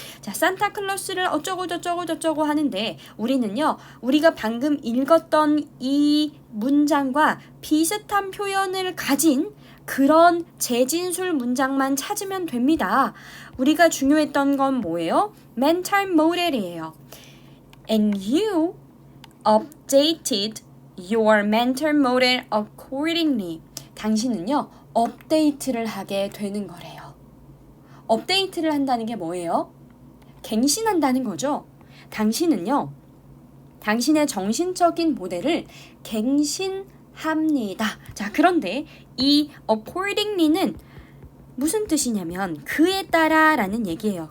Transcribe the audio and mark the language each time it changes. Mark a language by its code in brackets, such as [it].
[ko] 자, 산타클로스를 어쩌고 저쩌고 저쩌고 하는데 우리는요, 우리가 방금 읽었던 이 문장과 비슷한 표현을 가진 그런 재진술 문장만 찾으면 됩니다. 우리가 중요했던 건 뭐예요? [en] mental model이에요. And you updated your mental model accordingly. [ko] 당신은요, 업데이트를 하게 되는 거래요. 업데이트를 한다는 게 뭐예요? 갱신한다는 거죠. 당신은요, 당신의 정신적인 모델을 갱신합니다. 자, 그런데 이 accordingly는 무슨 뜻이냐면 그에 따라 라는 얘기예요.